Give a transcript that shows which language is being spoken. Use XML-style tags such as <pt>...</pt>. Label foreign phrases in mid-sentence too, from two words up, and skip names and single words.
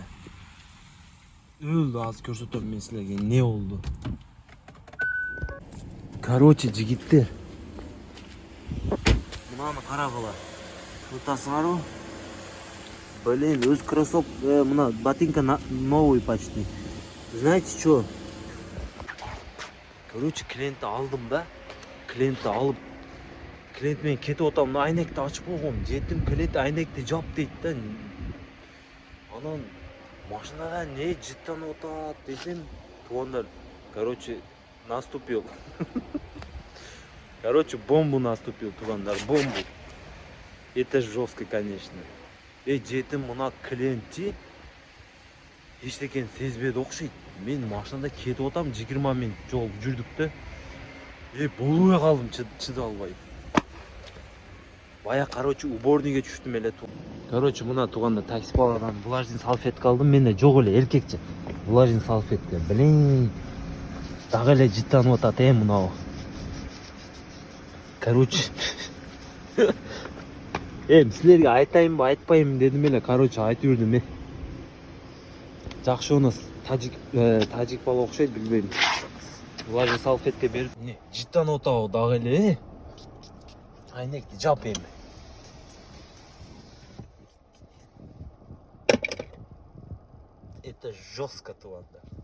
<ky>Өлдү, азыр көрсөтөм мен силерге не болду. Короче, жигиттер. Мынаны карагыла. Тутасыңарбы? Блин, өз кроссовка, мына ботинка</ky> <ru>новый почти. Знаете что? Короче,</ru> <ky>клиентти алдым да. Клиентти алып, клиент мен кетип атам, мына айнекти ачып койгом. Жеттим, клиент айнекти жап дейт да. Анан машинада не жыттанып атат десем, туғандар,</ky> <ru>короче, наступил. Короче, бомбу наступил, туғандар, бомбу. Это жестко, конечно.</ru> <ky>Жетим мына клиентти эчтекени сезбеди окшойт. Мен машинада кетип атам, 20 минут жол жүрдүк да. Болбой калдым, чыдай албай. Бая, короче, уборныйга түштүм эле. Короче, мына туганда такси баладан</ky> <ru>влажный салфетка</ru> <ky>алдым. Менде жок эле, эркекче.</ky> <ru>Влажный салфетка.</ru> <ky>Блин. Дагы эле жыттанып атат, мынау. Короче. Силерге айтайынбы, айтпайынбы дедим эле. Короче, айтып жүрдүм. Жакшы</ky> <ru>у нас</ru> <ky>тажик бала окшойт, билбейм.</ky> <ru>Влажный салфетка</ru> <ky>берип, життан отабы дагы эле. Айнекти жап эми.</ky> <ru>Это жестко</ru> <ky>туугандар.</ky>